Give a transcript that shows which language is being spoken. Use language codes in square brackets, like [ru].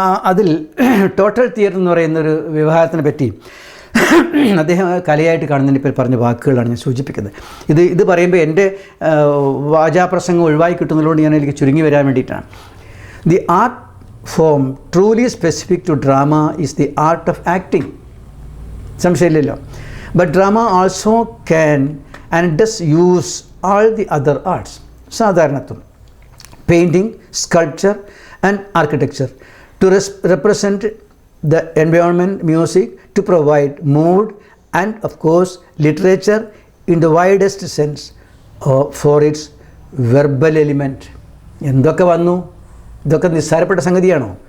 [ml] അതിൽ total theory എന്ന് പറയുന്നൊരു വിഭാഗത്തിനെ പറ്റി അദ്ദേഹം കലയായിട്ട് കാണുന്നതിന് ഇപ്പോൾ പറഞ്ഞ വാക്കുകളാണ് ഞാൻ സൂചിപ്പിക്കുന്നത്. ഇത് പറയുമ്പോൾ എൻ്റെ വാചാപ്രസംഗം ഒഴിവായി കിട്ടുന്നതുകൊണ്ട് ഞാൻ എനിക്ക് ചുരുങ്ങി വരാൻ വേണ്ടിയിട്ടാണ്. [en] the art form truly specific to drama is the art of acting, [ml] സംശയമില്ലല്ലോ. [en] But drama also can and does use all the other arts, സാധാരണത്വം, painting, sculpture and architecture to represent the environment, music to provide mood, and of course literature in the widest sense for its verbal element. [ml] എന്തൊക്കെ വന്നു, ഇതൊക്കെ നിസ്സാരപ്പെട്ട സംഗതിയാണോ?